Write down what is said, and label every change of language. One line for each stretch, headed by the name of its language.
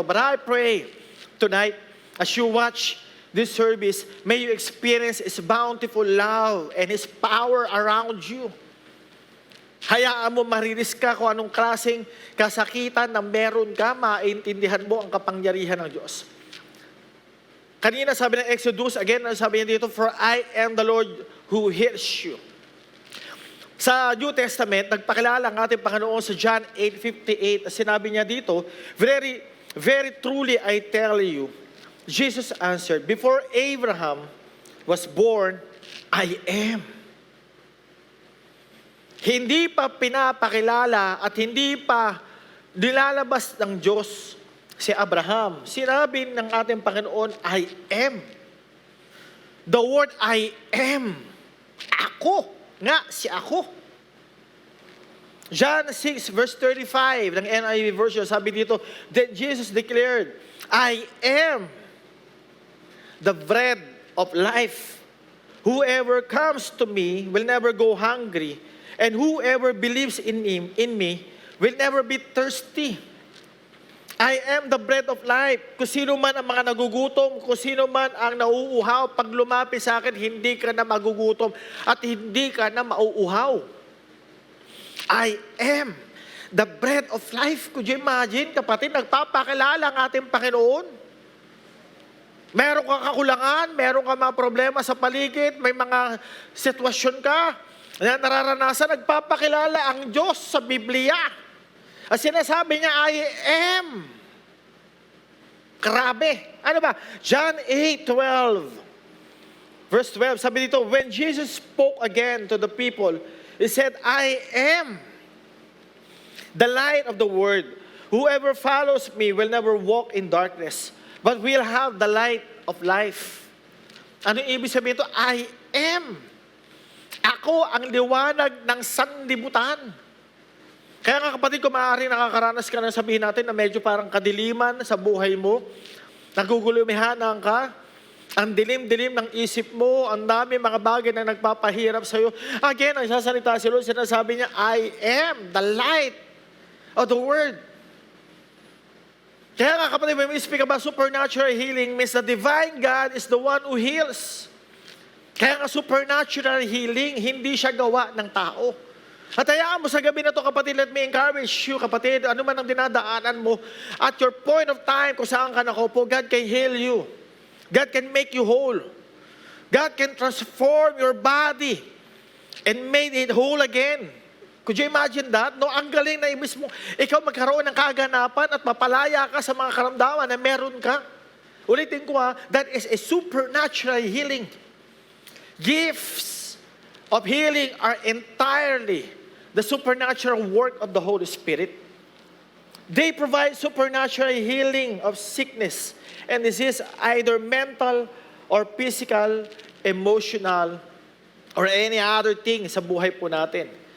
English: But I pray tonight, as you watch this service, may you experience His bountiful love and His power around you.
Filipino: Hayaan mo mariris ka kung anong klaseng kasakitan na meron ka, maintindihan mo ang kapangyarihan ng Diyos. Kanina sabi ng Exodus,
English: again,
Filipino: sabi niya dito,
English: for I am the Lord who heals you.
Filipino: Sa New Testament, nagpakilala ang ating Panginoon sa John 8:58. Sinabi niya dito,
English: very, very truly I tell you, Jesus answered, before Abraham was born, I am.
Filipino: Hindi pa pinapakilala at hindi pa nilalabas ng Diyos si Abraham. Sinabi ng ating Panginoon,
English: I am. The word I am.
Filipino: Ako. Nga, si ako.
English: John 6 verse 35 ng NIV version,
Filipino: sabi dito,
English: that Jesus declared, I am the bread of life. Whoever comes to me will never go hungry, and whoever believes in me will never be thirsty. I am the bread of life.
Filipino: Kung sino man ang mga nagugutom, kung sino man ang nauuhaw, pag lumapit sa akin, hindi ka na magugutom at hindi ka na mauuhaw.
English: I am the bread of life. Could you imagine, kapatid,
Filipino: nagpapakilala ang ating Panginoon? Meron kang kakulangan, meron kang mga problema sa paligid, may mga sitwasyon ka na nararanasan, nagpapakilala ang Diyos sa Biblia. At sinasabi niya,
English: I am.
Filipino: Grabe. Ano ba?
English: John 8:12. Verse 12, sabi dito, when Jesus spoke again to the people, He said, I am the light of the world. Whoever follows me will never walk in darkness, but will have the light of life.
Filipino: Ano ibig sabihin ito?
English: I am.
Filipino: Ako ang liwanag ng sanlibutan. Kaya nga kapatid, kung maaari nakakaranas ka na sabihin natin na medyo parang kadiliman sa buhay mo, nagugulumihanan ka, ang dilim-dilim ng isip mo, ang dami mga bagay na nagpapahirap sa'yo. Again, ang sasalita si Lord, sinasabi niya,
English: I am the light of the world.
Filipino: Kaya nga kapatid,
English: when we speak about supernatural healing, means the divine God is the one who heals.
Filipino: Kaya nga supernatural healing, hindi siya gawa ng tao. At hayaan mo sa gabi na to, kapatid,
English: let me encourage you,
Filipino: kapatid, ano man ang dinadaanan mo,
English: at your point of time,
Filipino: kung saan ka nakaupo,
English: God can heal you. God can make you whole. God can transform your body and make it whole again. Could you imagine that?
Filipino: No, ang galing na ibig mo, ikaw magkaroon ng kaganapan at mapalaya ka sa mga karamdaman na meron ka. Ulitin ko
English: that is a supernatural healing. Gifts of healing are entirely the supernatural work of the Holy Spirit. They provide supernatural healing of sickness and disease, either mental or physical, emotional, or any other thing
Filipino: sa buhay po natin.